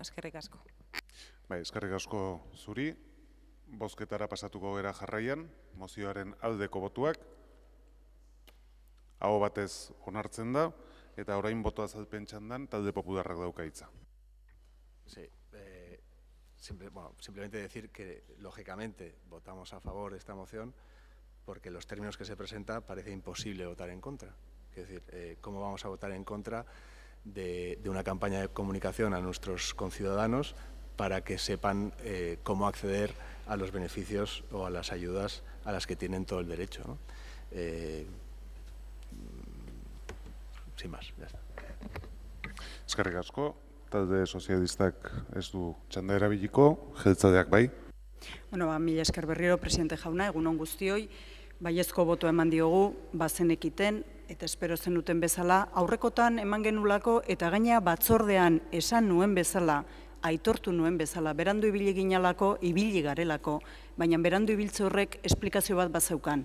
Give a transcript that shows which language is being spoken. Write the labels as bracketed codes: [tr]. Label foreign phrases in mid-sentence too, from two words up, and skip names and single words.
[eu] Eskerrik asko. Bai, eskerrik asko zuri. Bozketara pasatuko gera jarraian, mozioaren aldeko botuak. Aho batez onartzen da, eta orain boto azalpen txandan talde popularrak dauka hitza. [es] Sí, simplemente decir que, lógicamente, votamos a favor de esta moción porque en los términos que se presenta parece imposible votar en contra. Es decir, ¿cómo vamos a votar en contra de una campaña de comunicación a nuestros conciudadanos para que sepan cómo acceder a los beneficios o a las ayudas a las que tienen todo el derecho, ¿no? Sin más, ya está. [eu] Eskerrik asko, talde sozialistak ez du txanda erabiliko, jeltzaleak bai. Bueno, mila esker berriro, presidente jauna, egunon guztioi, baiezko botoa eman diogu, bazenekiten, eta espero zenuten bezala, aurrekotan eman genulako eta gaina batzordean esan nuen bezala, aitortu nuen bezala, berandu ibili ginalako, ibili garelako, baina berandu ibiltze horrek esplikazio bat bazeukan.